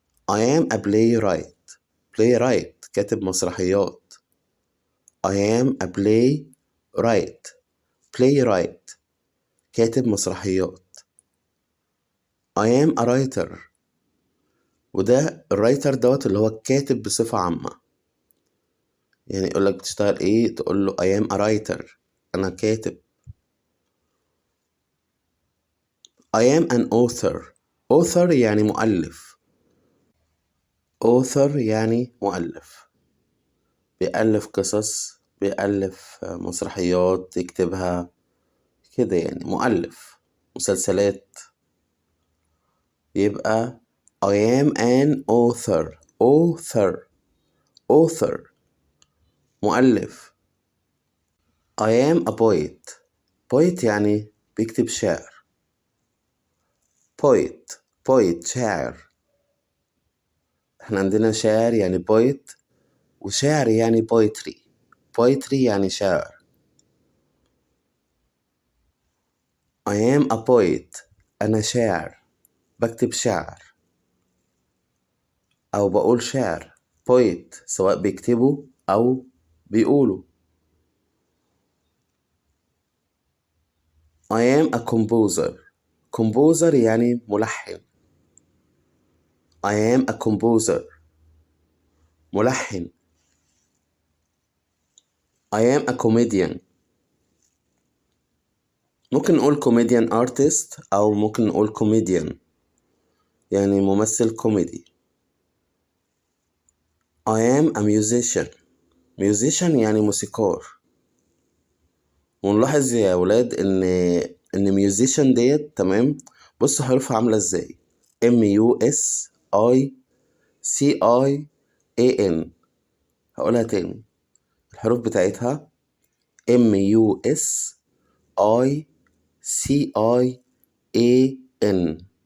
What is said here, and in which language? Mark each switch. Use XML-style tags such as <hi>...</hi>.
<en>I am a playwright</en> <ar>كاتب مسرحيات.</ar> <en>I am a playwright</en> <ar>كاتب مسرحيات.</ar> <en>I am a writer.</en> <ar>وده الرايتر دوت اللي هو الكاتب بصفة عامة. يعني يقولك بتشتغل ايه، تقول له</ar> <en>I am a writer</en> <ar>أنا كاتب.</ar> <en>I am an author</en> <ar>يعني مؤلف. author يعني مؤلف، بيألف قصص، بيألف مسرحيات يكتبها كده يعني، مؤلف مسلسلات. يبقى</ar> <en>I am an author</en> <ar>مؤلف.</ar> <en>I am a poet</en> <ar>يعني بيكتب شعر. poet شاعر. احنا عندنا شاعر يعني poet، وشعر يعني poetry يعني شعر.</ar> <en>I am a poet</en> <ar>أنا شاعر، بكتب شعر أو بقول شعر. poet سواء بيكتبوا أو بيقولوا.</ar> <en>I am a composer</en> <ar>يعني ملحن.</ar> <en>I am a composer</en> <ar>ملحن.</ar> <en>I am a comedian.</en> <ar>ممكن نقول comedian artist أو ممكن نقول comedian يعني ممثل كوميدي.</ar> <en>I am a musician</en> <ar>يعني موسيقار. ونلاحظ يا ولاد ان musician ديت تمام. بص حروفها عاملة ازاي. music. هقولها تاني. الحروف بتاعتها music.</ar>